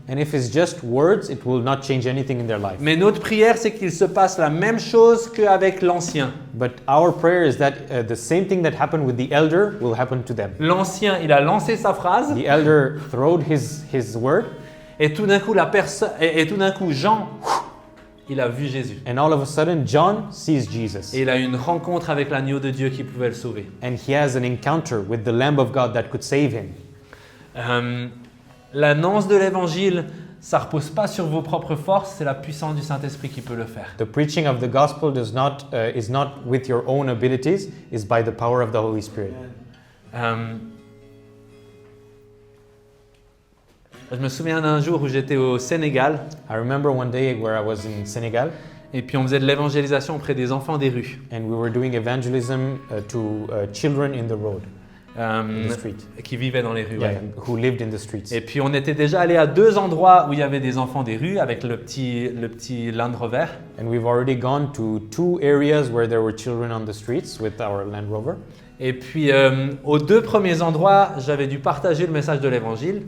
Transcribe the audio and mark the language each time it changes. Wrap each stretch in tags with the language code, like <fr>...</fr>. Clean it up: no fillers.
<en>And if it's just words, it will not change anything in their life.</en> <fr>Mais notre prière, c'est qu'il se passe la même chose qu'avec l'ancien.</fr> <en>But our prayer is that the same thing that happened with the elder will happen to them.</en> <fr>L'ancien, il a lancé sa phrase.</fr> <en>The elder throwed his word,</en> <fr>Et tout d'un coup, Jean, il a vu Jésus.</fr> <en>and all of a sudden John sees Jesus.</en> <fr>Et il a eu une rencontre avec l'agneau de Dieu qui pouvait le sauver.</fr> <en>And he has an encounter with the Lamb of God that could save him.</en> <fr>L'annonce de l'évangile, ça repose pas sur vos propres forces, c'est la puissance du Saint-Esprit qui peut le faire.</fr> <en>The preaching of the gospel is not with your own abilities, is by the power of the Holy Spirit.</en> <fr>Je me souviens d'un jour où j'étais au Sénégal</fr> <en>I remember one day where I was in Senegal</en> <fr>et puis on faisait de l'évangélisation auprès des enfants des rues.</fr> <en>and we were doing evangelism to children in the road, in the street,</en> <fr>Qui vivaient dans les rues.</fr> <en>yeah,</en> <fr>Ouais.</fr> <en>who lived in the streets.</en> <fr>Et puis on était déjà allé à 2 endroits où il y avait des enfants des rues avec le petit Land Rover.</fr> <en>And we've already gone to 2 areas where there were children on the streets with our Land Rover.</en> <fr>Et puis aux 2 premiers endroits, j'avais dû partager le message de l'évangile.</fr>